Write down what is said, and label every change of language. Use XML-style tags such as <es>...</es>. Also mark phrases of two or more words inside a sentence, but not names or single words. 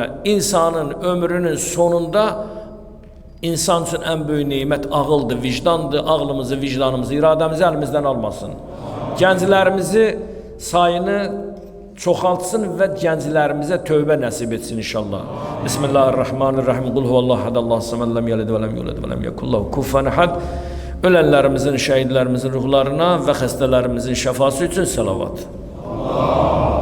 <az>İnsanın ömrünün sonunda insan üçün ən böyük neymət ağıldır, vicdandır. Ağlımızı, vicdanımızı, iradəmizi əlimizdən almasın. Gənclərimizi sayını çoxaltsın və gənclərimizə tövbə nəsib etsin inşallah.</az> <ar>بسم الله الرحمن الرحيم. قل هو الله أحد، الله الصمد، لم يلد ولم يولد ولم يكن له كفوا أحد.</ar> <az>Ölənlərimizin, şəhidlərimizin ruhlarına və xəstələrimizin şəfası üçün salavat.</az>